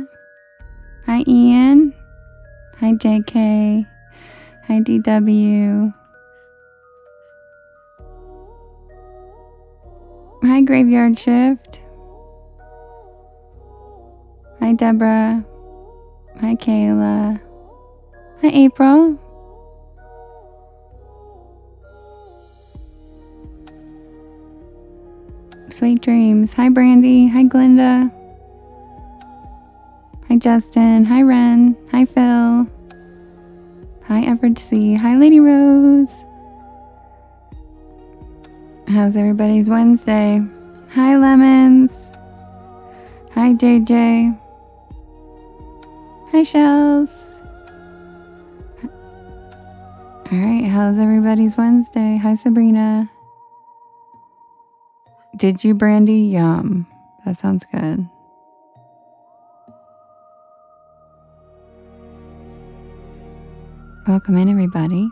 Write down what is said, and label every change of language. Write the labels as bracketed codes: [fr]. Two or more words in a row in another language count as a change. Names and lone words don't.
[en] Hi, Ian. Hi, JK. Hi, DW. Hi, Graveyard Shift. Hi, Deborah. Hi, Kayla. Hi, April. Sweet dreams. Hi, Brandy. Hi, Glinda. Hi, Justin. Hi, Ren. Hi, Phil. Hi, Everett C. Hi, Lady Rose. How's everybody's Wednesday? Hi, Lemons. Hi, JJ. Hi, Shells. All right, how's everybody's Wednesday? Hi, Sabrina. Did you, Brandy? Yum. That sounds good. Welcome in, everybody.